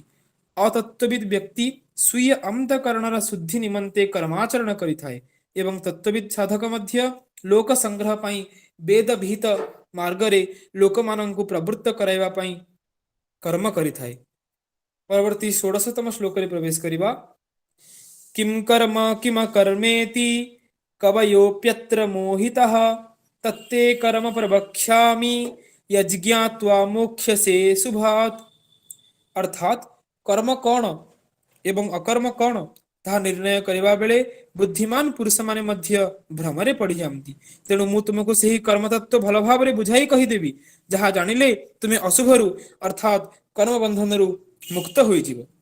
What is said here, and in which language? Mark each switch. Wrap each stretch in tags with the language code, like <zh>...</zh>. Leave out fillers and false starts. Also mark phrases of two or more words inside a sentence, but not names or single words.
<or>ଅତତ୍ତ୍ୱବିଦ୍ ବ୍ୟକ୍ତି ସ୍ୱୀୟ ଅନ୍ତଃକରଣର ଶୁଦ୍ଧି ନିମନ୍ତେ କର୍ମାଚରଣ କରିଥାଏ ଏବଂ ତତ୍ତ୍ୱବିଦ୍ ସାଧକ ମଧ୍ୟ ଲୋକ ସଂଗ୍ରହ ପାଇଁ ବେଦ ବିହିତ ମାର୍ଗରେ ଲୋକମାନଙ୍କୁ ପ୍ରବୃତ୍ତ କରାଇବା ପାଇଁ କର୍ମ କରିଥାଏ। ପରବର୍ତ୍ତୀ 16ତମ ଶ୍ଲୋକରେ ପ୍ରବେଶ କରିବା।</or> <sa>किं कर्म किमकर्मेति कवयोऽप्यत्र मोहितः तत्ते कर्म प्रवक्ष्यामि यज्ञात्वा मोक्ष्यसे शुभात्।</sa> <or>ଅର୍ଥାତ୍ କର୍ମ କ'ଣ ଏବଂ ଅକର୍ମ କ'ଣ ତାହା ନିର୍ଣ୍ଣୟ କରିବା ବେଳେ ବୁଦ୍ଧିମାନ ପୁରୁଷମାନେ ମଧ୍ୟ ଭ୍ରମରେ ପଡ଼ିଯାଆନ୍ତି। ତେଣୁ ମୁଁ ତୁମକୁ ସେହି କର୍ମତତ୍ତ୍ୱ ଭଲ ଭାବରେ ବୁଝାଇ କହିଦେବି, ଯାହା ଜାଣିଲେ ତୁମେ ଅଶୁଭରୁ ଅର୍ଥାତ୍ କର୍ମବନ୍ଧନରୁ ମୁକ୍ତ ହୋଇଯିବ।</or>